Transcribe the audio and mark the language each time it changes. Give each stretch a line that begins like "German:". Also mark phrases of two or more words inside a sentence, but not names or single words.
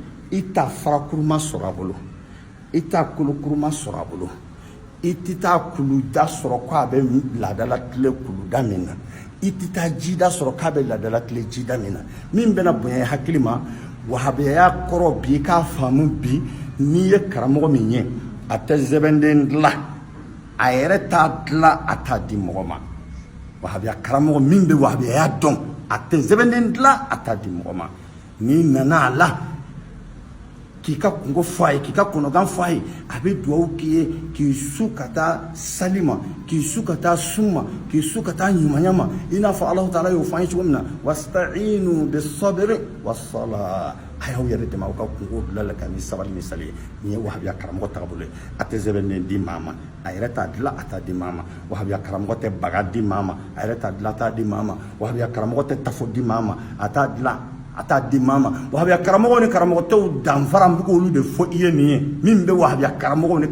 Bambara: ita farakuruma sɔrɔ a bolo ita kolokuruma sɔrɔ a bolo i tɛ taa kuluda sɔrɔ k'a bɛ laadala tile kuluda min na i tɛ taa jida sɔrɔ k'a bɛ laadala tile jida min na min bɛna bonya hakili ma wahabiyaya kɔrɔ bi k'a faamu bi n'i ye karamɔgɔ min ye a tɛ sɛbɛnden dilan a yɛrɛ t'a dilan a t'a di mɔgɔ ma wahabiya karamɔgɔ min bɛ wahabiyaya dɔn a tɛ sɛbɛnden dilan a t'a di mɔgɔ ma n'i nana a la k'i ka kungo fɔ a ye k'i ka kɔnɔgan fɔ a ye a bɛ dugawu k'i ye k'i su ka taa sali ma k'i su ka taa sun ma k'i su ka taa ɲumanya ma i n'a fɔ Alahu Taala y'o fɔ an ye cogo min na
Arabic: واستعينوا بالصبر والصلاة
Bambara: a y'aw yɛrɛ dɛmɛ aw ka kungo bila la ka ni sabali ni sali ye nin ye wahabiya karamɔgɔ taabolo ye a tɛ sɛbɛnden di maa ma a yɛrɛ t'a dilan a t'a di maa ma wahabiya karamɔgɔ tɛ baga di maa ma a yɛrɛ t'a dilan a t'a di maa ma wahabiya karamɔgɔ tɛ tafo di maa ma a t'a dilan a t'a di maa ma wahabiya karamɔgɔw ni karamɔgɔtɛw danfara n bɛ k'olu de fɔ i ye nin ye min bɛ wahabiya karamɔgɔw ni